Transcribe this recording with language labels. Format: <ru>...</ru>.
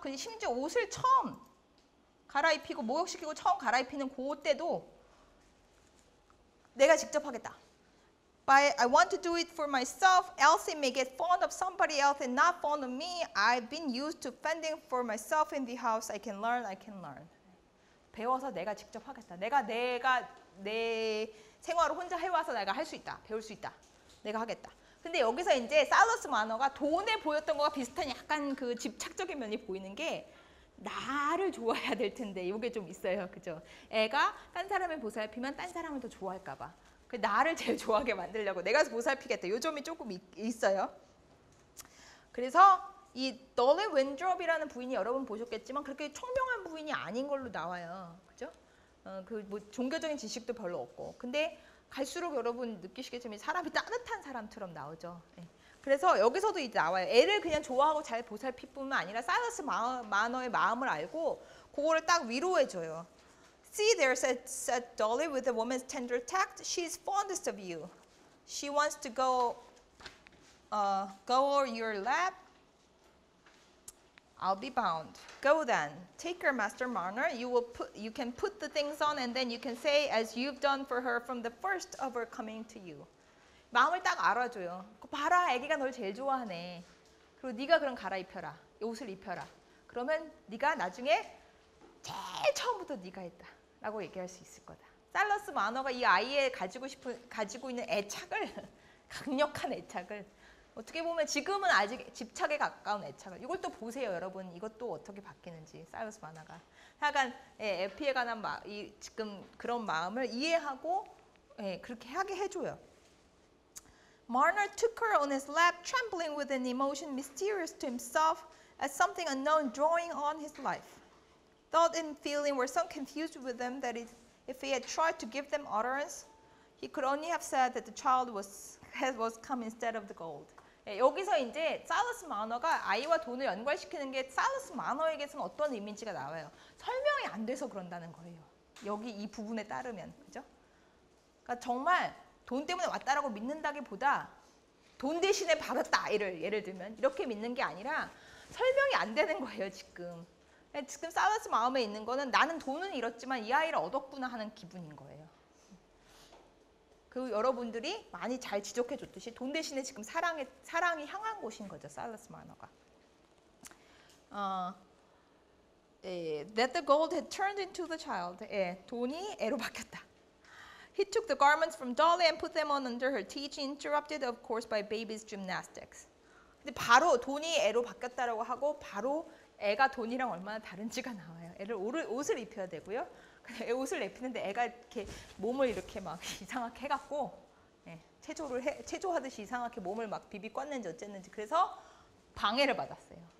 <ko>그 심지어 옷을 처음 갈아입히고 목욕시키고 처음 갈아입히는 그때도 내가 직접 하겠다.</ko> <en>But I want to do it for myself. Elsie may get fond of somebody else and not fond of me. I've been used to fending for myself in the house. I can learn.</en> <ko>배워서 내가 직접 하겠다. 내가 내 생활을 혼자 해와서 내가 할 수 있다. 배울 수 있다. 내가 하겠다. 근데 여기서 이제 사일러스 마너가 돈에 보였던 거와 비슷한 약간 그 집착적인 면이 보이는 게 나를 좋아해야 될 텐데 이게 좀 있어요. 그죠? 애가 딴 사람을 보살피면 딴 사람을 더 좋아할까 봐. 나를 제일 좋아하게 만들려고 내가 보살피겠다. 요 점이 조금 있어요. 그래서 이 널리 웬드롭이라는 부인이 여러분 보셨겠지만 그렇게 총명한 부인이 아닌 걸로 나와요. 그죠? 그 뭐 종교적인 지식도 별로 없고. 근데 갈수록 여러분 느끼시겠지만 사람이 따뜻한 사람처럼 나오죠. 네. 그래서 여기서도 이제 나와요. 애를 그냥 좋아하고 잘 보살필 뿐만 아니라 사일러스 마너의 마음을 알고 그거를 딱 위로해줘요.</ko> <en>See there, said Dolly with a woman's tender tact. She's fondest of you. She wants to go over your lap. I'll be bound. Go then. Take her, Master Marner. You can put the things on, and then you can say, as you've done for her from the first of her coming to you.</en> <ko>마음을 딱 알아줘요. 봐라, 아기가 널 제일 좋아하네. 그리고 네가 그럼 갈아입혀라. 옷을 입혀라. 그러면 네가 나중에 제일 처음부터 네가 했다. 라고 얘기할 수 있을 거다. 사일러스 마너가 이 아이의 가지고 있는 애착을 강력한 애착을 어떻게 보면 지금은 아직 집착에 가까운 애착을 이걸 또 보세요, 여러분. 이것도 어떻게 바뀌는지 사일러스 마너가 약간 에피에 관한 지금 그런 마음을 이해하고 그렇게 하게 해줘요.</ko> <en>Marner took her on his lap, trembling with an emotion mysterious to himself as something unknown drawing on his life. Thought and feeling were so confused with them that if he had tried to give them utterance, he could only have said that the child was come instead of the gold.</en> <ko>예, 여기서 이제 살러스 마너가 아이와 돈을 연관시키는 게 살러스 마너에게서는 어떤 의미인지가 나와요. 설명이 안 돼서 그런다는 거예요. 여기 이 부분에 따르면, 그죠? 그러니까 정말 돈 때문에 왔다라고 믿는다기보다 돈 대신에 받았다 아이를 예를 들면 이렇게 믿는 게 아니라 설명이 안 되는 거예요 지금. 지금 살러스 마음에 있는 거는 나는 돈은 잃었지만 이 아이를 얻었구나 하는 기분인 거예요. 그리고 여러분들이 많이 잘 지적해 줬듯이 돈 대신에 지금 사랑이 향한 곳인 거죠. 살러스 마너가.</ko> <en>That the gold had turned into the child.</en> <ko>돈이 애로 바뀌었다.</ko> <en>He took the garments from Dolly and put them on under her teaching, interrupted of course by baby's gymnastics.</en> <ko>근데 바로 돈이 애로 바뀌었다라고 하고 바로 애가 돈이랑 얼마나 다른지가 나와요. 애를 옷을 입혀야 되고요. 애 옷을 입히는데 애가 이렇게 몸을 이렇게 막 이상하게 해갖고 체조하듯이 이상하게 몸을 막 비비 꽂는지 어쨌는지 그래서 방해를 받았어요.</ko>